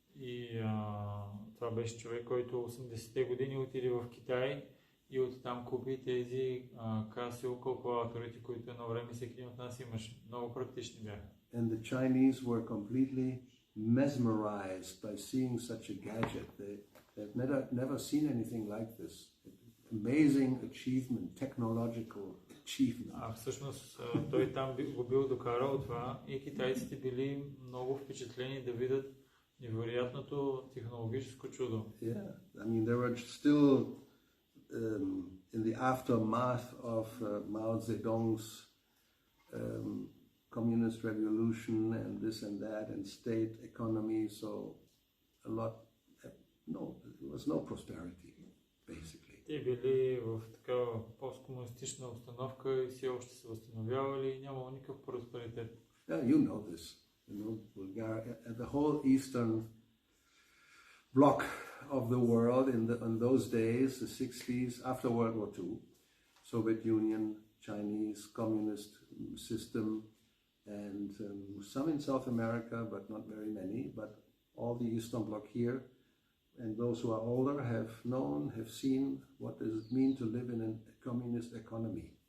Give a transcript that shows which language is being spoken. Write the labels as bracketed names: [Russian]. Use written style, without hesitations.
[Bulgarian] И това беше човек, който 80-те години отиде в Китай и оттам купи тези Casio калкулаторите, които едно време всеки един от нас имаше. Много практични бяха. [English] And the Chinese were completely mesmerized by seeing such a gadget. They've never seen anything like this. Amazing achievement, technological achievement. [Bulgarian] Всъщност той там го бил докарал това и китайците били много впечатлени да видят невероятното технологическо чудо. [English] Yeah, I mean they were still in the aftermath of Mao Zedong's communist revolution and this and that and state economy, so there was no prosperity basically. [Bulgarian] Те били в такава посткомунистична обстановка и все още се възстановявали и нямало никакъв просперитет. [English] Yeah, you know this. You know, Bulgaria, the whole eastern bloc of the world in those days, the 60s, after World War II, Soviet Union, Chinese communist system, and some in South America, but not very many, but all the Eastern Bloc here, and those who are older have seen what does it mean to live in a communist economy.